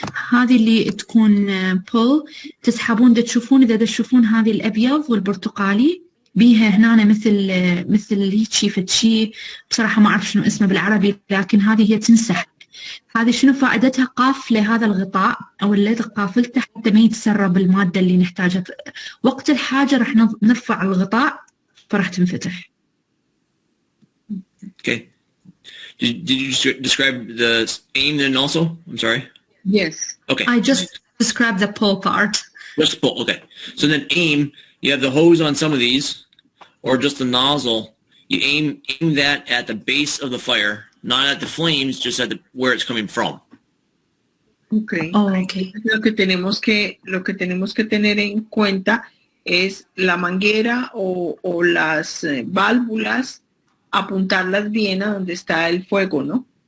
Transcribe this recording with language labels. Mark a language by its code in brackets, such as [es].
[ar] هذه اللي تكون pull تسحبون تشوفون إذا تشوفون هذه الأبيض والبرتقالي بيها هنا مثل هيك فتشي بصراحة ما أعرف شنو اسمه بالعربي لكن هذه هي تنسحب. هذه شنو فائدتها؟ قافلة هذا الغطاء أو الليد قافلته حتى ما يتسرب المادة اللي نحتاجها وقت الحاجة رح نرفع الغطاء فرح تنفتح. [en] Okay. Did you describe the aim then also? I'm sorry. Yes. Okay. I just described the pull part. Just pull. Okay. So then aim. You have the hose on some of these, or just the nozzle. You aim that at the base of the fire, not at the flames, just at where it's coming from. Okay. Oh, okay. [es] Lo que tenemos que tener en cuenta es la manguera o las válvulas, apuntarlas bien a donde está el fuego, ¿no?